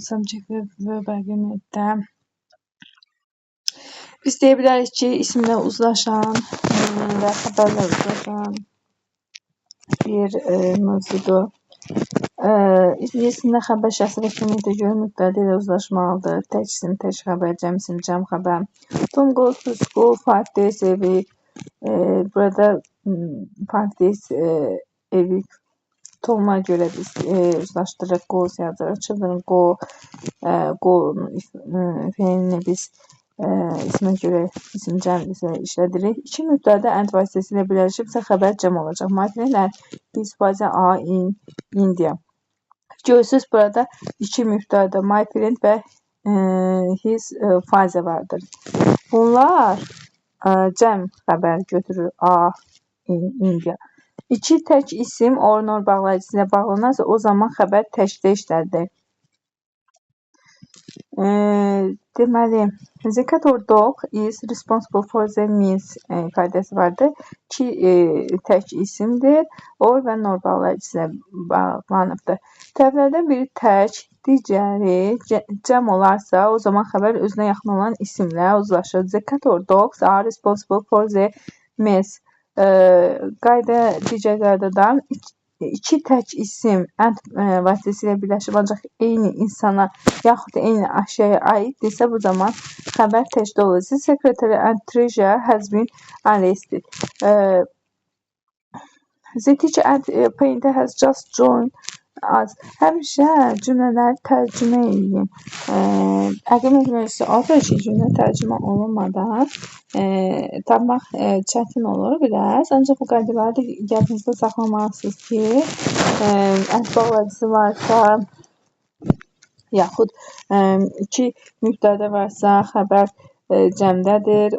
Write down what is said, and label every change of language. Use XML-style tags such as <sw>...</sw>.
<az>Subject və verb argumentdə biz deyə bilərik ki, isimlə uzlaşan və xəbərlə uzlaşan bir mövzudur. İsimlə xəbər şəxsi və kimlikdə görə mübtədə ilə uzlaşmalıdır. Tək isim, tək xəbər, cəm isim, cəm xəbər.</az> <en>Tom goes to school 5 days a week.</en> <az>Burada</az> <en>5 days a week</en> <az>Tom'a görə biz uzlaşdırırıq, goes yazırıq.</az> <en>Children go,</en> <az>fe'lini biz ismə görə isim cəm işlədirik. İki mübtədə and vasitəsilə birləşibsə xəbər cəm olacaq.</az> <en>My friend and his father are in India.</en> <az>Görürsünüz burada iki mübtədə</az> <en>my friend</en> <az>və</az> <en>his father</en> <az>vardır. Bunlar cəm xəbər götürür</az> <en>are in India.</en> <az>İki tək isim or-nor bağlayıcısı ilə bağlanarsa o zaman xəbər təkdə işlədir. Deməli,</az> <en>the cat or dog is responsible for the meals</en> <az>ifadəsi vardır. İki tək isimdir. Or və nor bağlayıcısı ilə bağlanıbdır. Tərəflərdən biri tək, digəri cəm olarsa o zaman xəbər özünə yaxın olan isimlə uzlaşır.</az> <en>The cat or dogs are responsible for the meals.</en> <az>Digər qaydada iki tək isim and vasitəsilə birləşib ancaq eyni insana yaxud da eyni əşyaya aiddirsə bu zaman xəbər təkdə olur.</az> <en>The secretary and treasurer has been arrested. The teacher and painter has just joined us.</en> <az>Həmişə cümlələri tərcümə edin. Argument mövzusu odur ki, cümlə tərcümə olunmadan tapmaq çətin olur biraz. Ancaq bu qaydaları da yadınızda saxlamalısınız ki, and bağlayıcısı varsa, yaxud iki mübtədə varsa, xəbər cəmdədir.</az>